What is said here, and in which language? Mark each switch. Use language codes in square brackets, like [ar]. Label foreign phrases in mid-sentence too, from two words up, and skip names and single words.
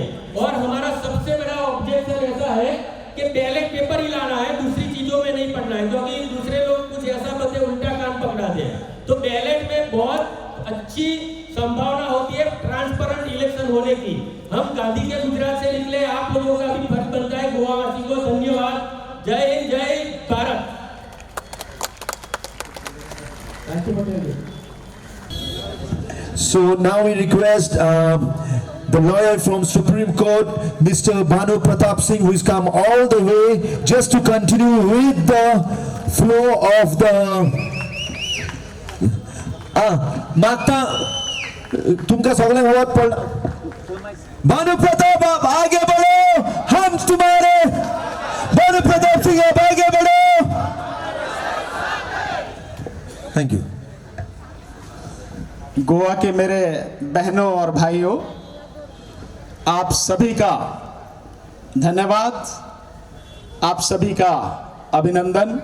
[hi] और हमारा सबसे बड़ा ऑब्जेक्शन ऐसा है कि [en] ballot paper [hi] ही लाना है, दूसरी चीजों में नहीं पढ़ना है, क्योंकि दूसरे लोग कुछ ऐसा बते उल्टा कान पकड़ा दे। तो बैलेट में बहुत अच्छी संभावना होती है [en] transparent election [hi] होने की। हम गांधी के गुजरात से निकले, आप लोगों का भी फर्ज बनता है। गोवावासी को धन्यवाद, जय हिंद, जय भारत। [en] So now we request the lawyer from Supreme Court, Mr. Bhanu Pratap Singh, who has come all the way just to continue with the flow of the [kok] मागता तुमका सगळ्यांक वोट पडला। [hi] भानु प्रताप आप आगे बढ़ो, हम तुम्हारे। भानु प्रताप सिंह आप आगे बढ़ो। [en] Thank you. [hi] गोवा के मेरे बहनों और भाइयों, आप सभी का धन्यवाद, आप सभी का अभिनंदन।